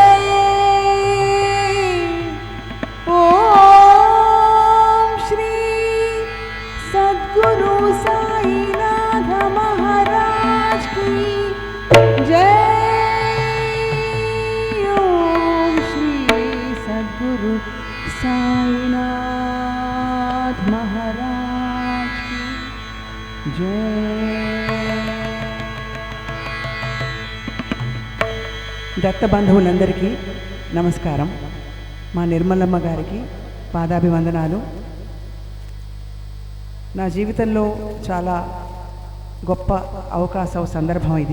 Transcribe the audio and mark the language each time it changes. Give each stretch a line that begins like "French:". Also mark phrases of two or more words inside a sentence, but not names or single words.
Hindi: ओम श्री सद्गुरु साईनाथ महाराज की जय। ओम श्री सद्गुरु साईनाथ महाराज की जय।
Telugu: దత్త బంధువులందరికీ నమస్కారం. మా నిర్మలమ్మ గారికి పాదాభివందనాలు. నా జీవితంలో చాలా గొప్ప అవకాశం, సందర్భం ఇది.